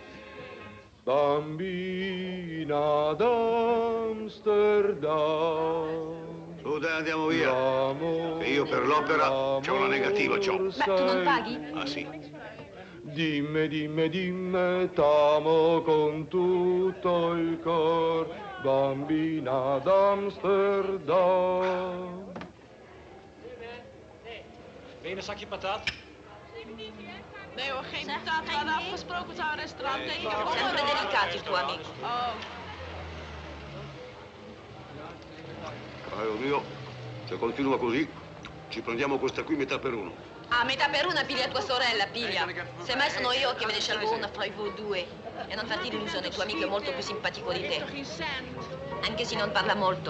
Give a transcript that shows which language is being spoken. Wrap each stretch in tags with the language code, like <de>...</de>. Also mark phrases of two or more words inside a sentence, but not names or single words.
<it>Bambina d'Amsterdam. Su, dai, andiamo via. Che io per l'opera c'ho una negativa, c'ho. Ma tu non paghi? Ah, sì. Dimmi, t'amo con tutto il cor, bambina d'Amsterdam.</it> <nl>Wil je een zakje patat? Nee hoor, geen patat. We hadden afgesproken het aan restaurant. Nee, ik heb</nl> <it>Sempre delicato il tuo amico. Oh. Caro mio, se continua così, ci prendiamo questa qui metà per uno. A metà per una piglia tua sorella, piglia. Semmai sono io che ve ne scelgo una fra voi due. E non farti illusione, il tuo amico è molto più simpatico di te. Anche se non parla molto.</it>